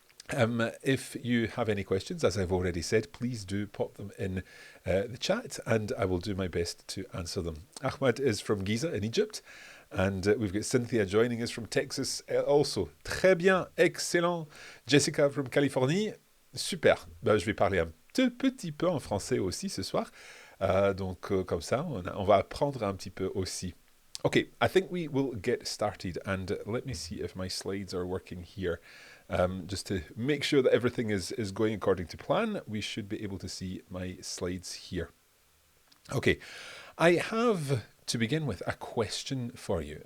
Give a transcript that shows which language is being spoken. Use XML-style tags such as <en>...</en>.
<en>If you have any questions, as I've already said, please do pop them in the chat and I will do my best to answer them. Ahmad is from Giza in Egypt. And we've got Cynthia joining us from Texas also.</en> <fr>Très bien, excellent.</fr> <en>Jessica from</en> <fr>Californie. Super. Ben, je vais parler un petit peu en français aussi ce soir. Donc comme ça, on va apprendre un petit peu aussi.</fr> <en>Okay, I think we will get started and let me see if my slides are working here. Just to make sure that everything is going according to plan, we should be able to see my slides here. Okay, I have to begin with a question for you.</en>